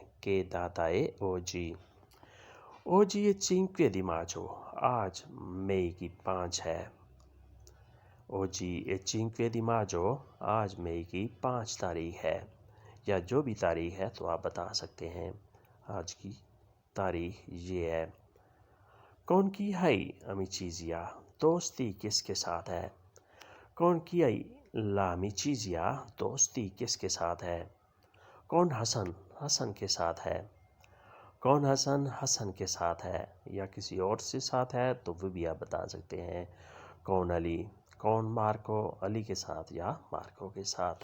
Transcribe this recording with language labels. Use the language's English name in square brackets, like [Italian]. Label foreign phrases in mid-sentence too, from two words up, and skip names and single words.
[Italian] Che data è oggi؟ Oggi è 5 di maggio؟ [Urdu] آج مئی کی 5 ہے۔ [Italian] Oggi è 5 di maggio؟ [Urdu] آج مئی کی 5 تاریخ ہے، یا جو بھی تاریخ ہے تو آپ بتا سکتے ہیں آج کی تاریخ یہ ہے۔ [Italian] Con chi hai amicizia؟ [Urdu] دوستی کس کے ساتھ ہے؟ [Italian] Con chi hai l'amicizia؟ [Urdu] دوستی کس کے ساتھ ہے؟ Con حسن؟ حسن کے ساتھ ہے۔ کون حسن حسن کے ساتھ ہے یا کسی اور سے ساتھ ہے تو وہ بھی آپ بتا سکتے ہیں. کون علی، کون مارکو، علی کے ساتھ یا مارکو کے ساتھ.